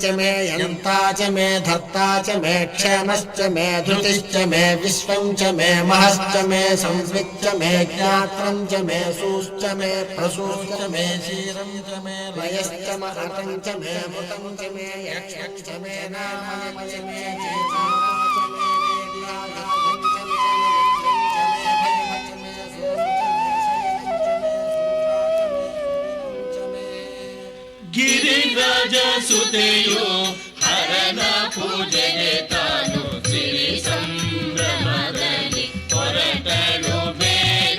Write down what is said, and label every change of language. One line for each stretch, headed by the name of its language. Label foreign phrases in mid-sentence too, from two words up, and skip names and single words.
Sanskrit: मे यन्ता च मे धर्ता च मे क्षेमश्च मे धृतिश्च मे विश्वञ्च मे महश्च मे संविच्च मे ज्ञात्रं च मे सूश्च मे प्रसूश्च मे क्षीरं च मे लयश्च महतं च मे मृतं च मे यक्षं च मे नामं च मे
Kannada: ಗಿರಿರಾಜ ಸುತೆಯೋ ಹರನ ಪೂಜೆಗೆ ತಾನು ಸಿರಿ ಸಂಭ್ರಮದಲ್ಲಿ ಹೊರಟಳು ಬೇಗ.